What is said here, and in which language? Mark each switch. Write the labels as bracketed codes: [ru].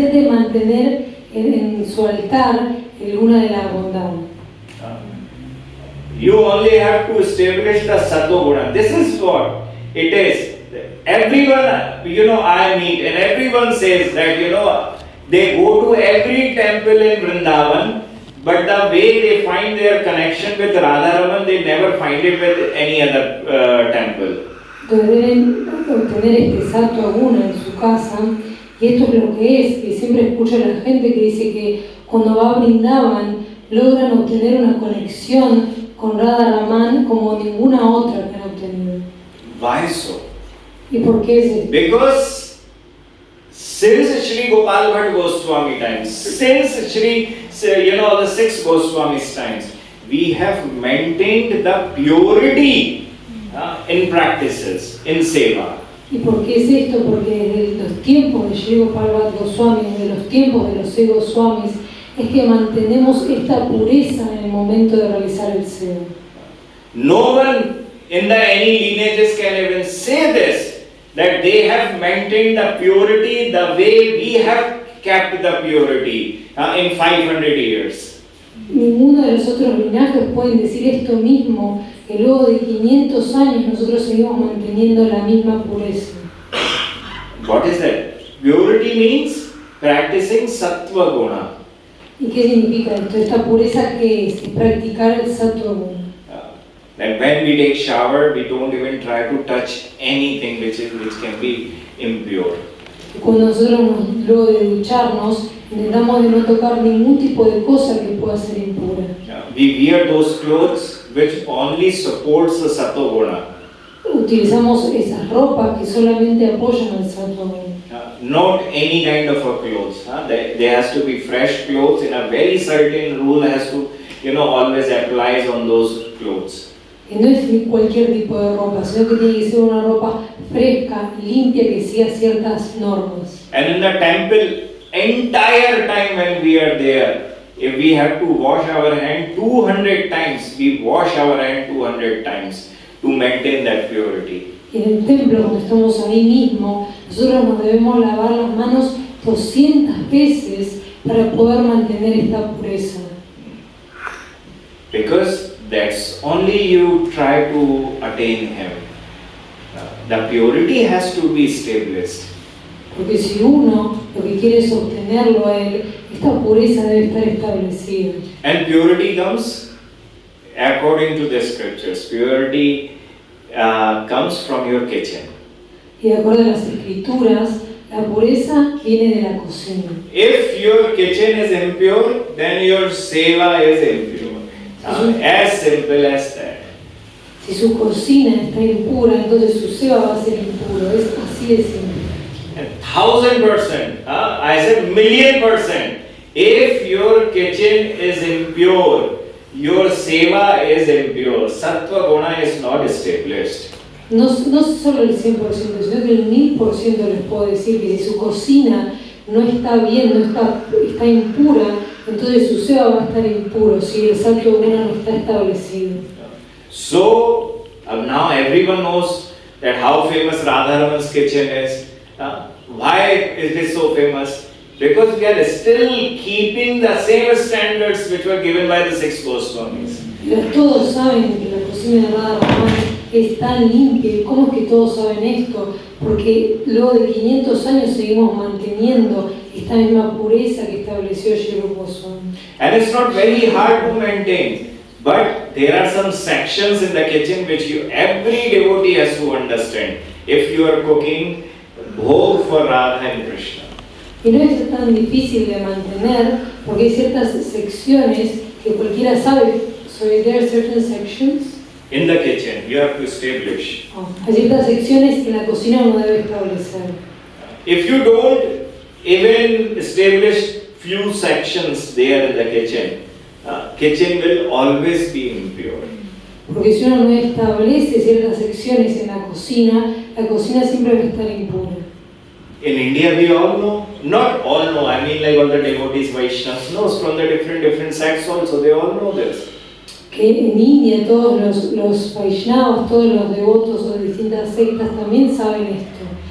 [es] mantener en su altar el luna de la bondad. [en] You only have to establish the sattva guna. This is what it is. Everyone, I meet, and everyone says that, they go to every temple in Vrindavan, but the way they find their connection with Radharaman, they never find it with any other temple. [es] Deben obtener este sattva guna en su casa, y esto es lo que es, que siempre escucho a la gente que dice que cuando va a Vrindavan logran obtener una conexión con Radharaman como ninguna otra que han obtenido. [en] Why so? [es] ¿Y por qué es esto? [en] Because since Sri Gopal Bhatt Goswami times, since the six Goswamis times, we have maintained the purity in practices, in seva. [es] ¿Y por qué es esto? Porque desde los tiempos de Sri Gopal Bhatt Goswami, desde los tiempos de los seis Goswamis, es que mantenemos esta pureza en el momento de realizar el seva. [en] No one in any lineages can even say this, that they have maintained the purity the way we have kept the purity in 500 years. [es] Ninguno de los otros linajes pueden decir esto mismo, que luego de 500 años nosotros seguimos manteniendo la misma pureza. [en] What is that? Purity means practicing sattva guna. [es] ¿Y qué significa esto? Esta pureza que es practicar el sattva guna. [en] That when we take shower, we don't even try to touch anything which can be impure. [es] Cuando nosotros luego de ducharnos intentamos de no tocar ningún tipo de cosa que pueda ser impura. [en] We wear those clothes which only supports the sattva guna. [es] Utilizamos esas ropas que solamente apoyan al sattva guna. [en] Not any kind of a clothes. There has to be fresh clothes, and a very certain rule has to, always applies on those clothes. [es] Y no es cualquier tipo de ropa, sino que tiene que ser una ropa fresca, limpia, que siga ciertas normas. [en] And in the temple, entire time when we are there, if we have to wash our hand 200 times, we wash our hand 200 times to maintain that purity. [es] Y en el templo, cuando estamos ahí mismo, nosotros nos debemos lavar las manos 200 veces para poder mantener esta pureza. [en] Because that's only you try to attain Him. The purity has to be established. [es] Porque si uno lo que quiere es obtenerlo a Él, esta pureza debe estar establecida. [en] And purity comes according to the scriptures. Purity comes from your kitchen. [es] Y de acuerdo a las escrituras, la pureza viene de la cocina. [en] If your kitchen is impure, then your seva is impure. As simple as that. [es] Si su cocina está impura, entonces su seva va a ser impuro. Es así de simple. [en] 1000%, I said 1,000,000%. If your kitchen is impure, your seva is impure. Sattva guna is not established. [es] No solo el 100%, sino que el 1000% les puedo decir que si su cocina no está bien, está impura, entonces su seva va a estar impuro, si el sattva guna no está establecido. [en] So, now everyone knows that how famous Radharaman's kitchen is. Why is it so famous? Because we are still keeping the same standards which were given by the six Goswamis. [es] Pero todos saben que la cocina de Radharaman es tan limpia. ¿Y cómo es que todos saben esto? Porque luego de 500 años seguimos manteniendo esta misma pureza que estableció Sri Goswami. [en] And it's not very hard to maintain, but there are some sections in the kitchen which every devotee has to understand. If you are cooking bhog for Radha and Krishna. [es] Y no es tan difícil de mantener, porque hay ciertas secciones que cualquiera sabe. [en] So there are certain sections. In the kitchen, you have to establish. [es] Hay ciertas secciones que la cocina uno debe establecer. [en] If you don't even establish few sections there in the kitchen will always be impure. [es] Porque si uno no establece ciertas secciones en la cocina siempre va a estar impura. [en] In India, we all know, not all know, I mean like all the devotees, Vaishnavas knows from the different sects also, they all know this. [es] Que en India todos los Vaishnavas, todos los devotos de distintas sectas también saben esto.